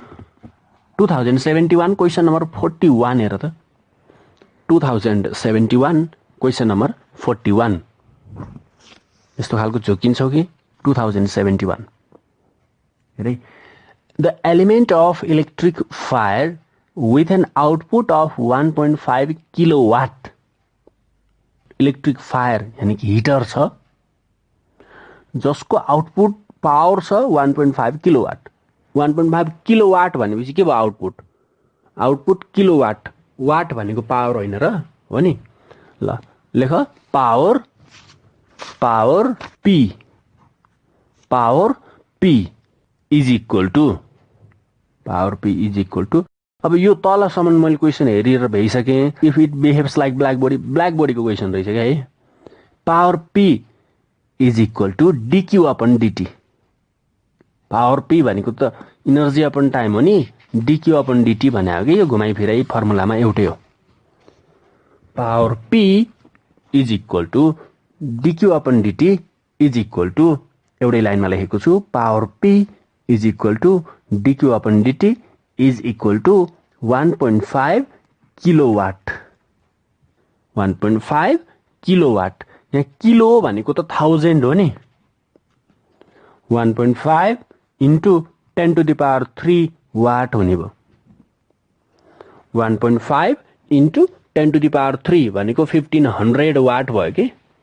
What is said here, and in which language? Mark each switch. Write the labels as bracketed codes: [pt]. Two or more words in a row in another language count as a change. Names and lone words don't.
[ne] 2071 [en] question number [ne] 41 हेर त 2071 [en] question number [ne] 41 यस्तो खालको झोकिन्छौ कि 2071 हेरे [en] the element of electric fire with an output of 1.5 kilowatt electric fire [ne] यानी कि हिटर छ जसको [en] output power [ne] छ 1.5 किलोवाट 1.5 किलोवाट भनेपछि के भयो [en] output kilowatt [ne] वाट भनेको पावर होइन र हो नि ल लेख [en] power P is equal [ne] टु अब यो तलसम्म मैले क्वेसन हेरेर भइसकेँ [en] if it behaves like black bodyको [ne] क्वेसन रहेछ क्या है [en] power P is equal to dq upon dt [ne] पावर P भनेको त [en] energy upon time [ne] हो नि dq अपन dt भने हो कि यो घुमाइ फिराइ फर्मुलामा एउटै हो [en] power P is equal to dq upon dt is equal to [ne] एउटै लाइनमा लेखेको छु [en] power P is equal to dq upon dt is equal to 1.5 kilowatt 1.5 kilowatt [ne] यहाँ किलो भनेको त 1000 हो नि 1.5 into 10⁻³ वाट हुने भयो 1.5 × 10⁻³ भनेको 1500 वाट भयो कि